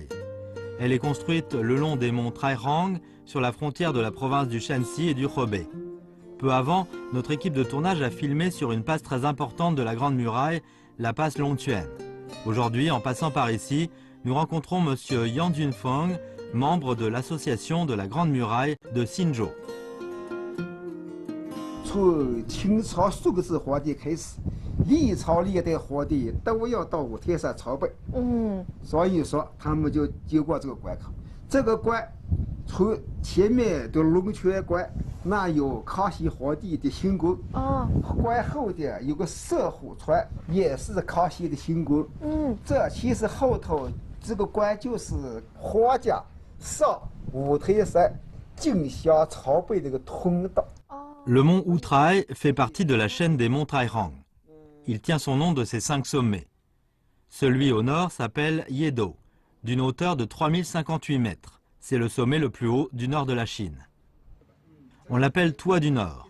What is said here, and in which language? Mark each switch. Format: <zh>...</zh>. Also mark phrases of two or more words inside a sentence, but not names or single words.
<fr>Elle est construite le long des monts Trairang sur la frontière de la province du Shanxi et du Hebei. Peu avant, notre équipe de tournage a filmé sur une passe très importante de la Grande Muraille, la passe Longtuan. Aujourd'hui, en passant par ici, nous rencontrons M. Yang Junfeng, membre de l'association de la Grande Muraille de Xinzhou.</fr> <zh>从清朝数个字皇帝开始，历朝历代皇帝都要到五台山朝拜。所以说他们就经过这个关口。这个关，从前面的龙泉关，那有康熙皇帝的行宫。关后的有个射虎船，也是康熙的行宫。这其实后头这个关就是皇家上五台山进香朝拜这个通道。</zh> <fr>Le mont Outraï fait partie de la chaîne des monts Trairang. Il tient son nom de ses 5 sommets. Celui au nord s'appelle Yedo, d'une hauteur de 3058 mètres. C'est le sommet le plus haut du nord de la Chine. On l'appelle Toit du Nord.</fr>